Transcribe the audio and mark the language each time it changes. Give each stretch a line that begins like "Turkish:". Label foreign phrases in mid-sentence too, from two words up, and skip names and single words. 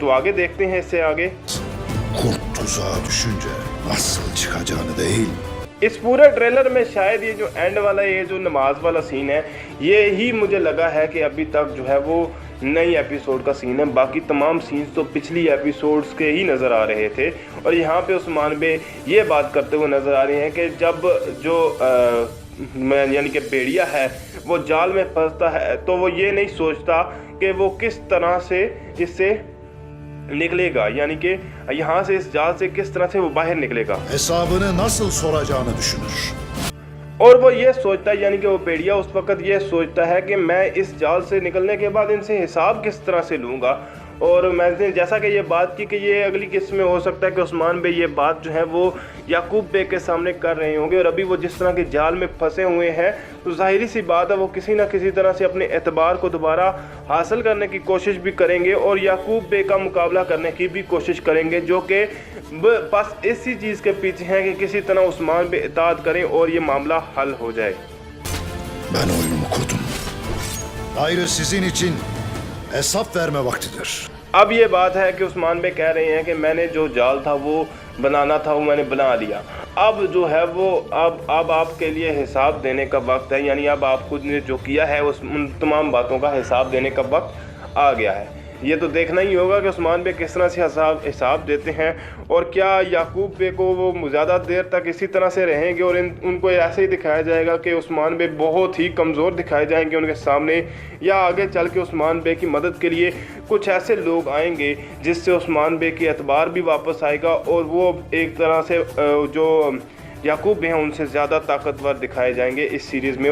Urdu: تو آگے دیکھتے ہیں اس سے آگے.
Turkish: Kurt tuzağa düşünce nasıl çıkacağını değil,
Urdu: اس پورے ٹریلر میں شاید یہ جو اینڈ والا یہ جو نماز والا سین ہے یہ ہی مجھے لگا ہے کہ ابھی تک جو ہے وہ نئی ایپیسوڈ کا سین ہے. باقی تمام سینز تو پچھلی ایپیسوڈز کے ہی نظر آ رہے تھے. اور یہاں پہ عثمان بے یہ بات کرتے ہوئے نظر آ رہے ہیں کہ جب جو یعنی کہ بھیڑیا ہے وہ جال میں پھنستا ہے تو وہ یہ نہیں سوچتا کہ وہ کس طرح سے اس سے نکلے گا، یعنی کہ یہاں سے اس جال سے کس طرح سے وہ باہر نکلے گا,
Turkish: hesabını nasıl soracağını düşünür.
Urdu: اور وہ یہ سوچتا ہے، یعنی کہ وہ بھیڑیا اس وقت یہ سوچتا ہے کہ میں اس جال سے نکلنے کے بعد ان سے حساب کس طرح سے لوں گا. اور میں نے جیسا کہ یہ بات کی کہ یہ اگلی قسط میں ہو سکتا ہے کہ عثمان بے یہ بات جو ہے وہ یعقوب بے کے سامنے کر رہے ہوں گے، اور ابھی وہ جس طرح کے جال میں پھنسے ہوئے ہیں تو ظاہر سی بات ہے وہ کسی نہ کسی طرح سے اپنے اعتبار کو دوبارہ حاصل کرنے کی کوشش بھی کریں گے اور یعقوب بے کا مقابلہ کرنے کی بھی کوشش کریں گے، جو کہ بس اسی چیز کے پیچھے ہیں کہ کسی طرح عثمان بے اطاعت کریں اور یہ معاملہ حل ہو جائے.
Turkish: Ben oyunumu kurdum. Gayrı sizin için hesap verme vaktidir.
Urdu: اب یہ بات ہے کہ عثمان بے کہہ رہے ہیں کہ میں نے جو جال تھا وہ بنانا تھا وہ میں نے بنا لیا، اب جو ہے وہ اب آپ کے لیے حساب دینے کا وقت ہے، یعنی اب آپ خود نے جو کیا ہے ان تمام باتوں کا حساب دینے کا وقت آ گیا ہے. یہ تو دیکھنا ہی ہوگا کہ عثمان بے کس طرح سے حساب دیتے ہیں اور کیا یعقوب بے کو وہ زیادہ دیر تک اسی طرح سے رہیں گے اور ان کو ایسے ہی دکھایا جائے گا کہ عثمان بے بہت ہی کمزور دکھائے جائیں گے ان کے سامنے، یا آگے چل کے عثمان بے کی مدد کے لیے کچھ ایسے لوگ آئیں گے جس سے عثمان بے کی اعتبار بھی واپس آئے گا اور وہ ایک طرح سے جو یعقوب بے ہیں ان سے زیادہ طاقتور دکھائے جائیں گے اس سیریز میں.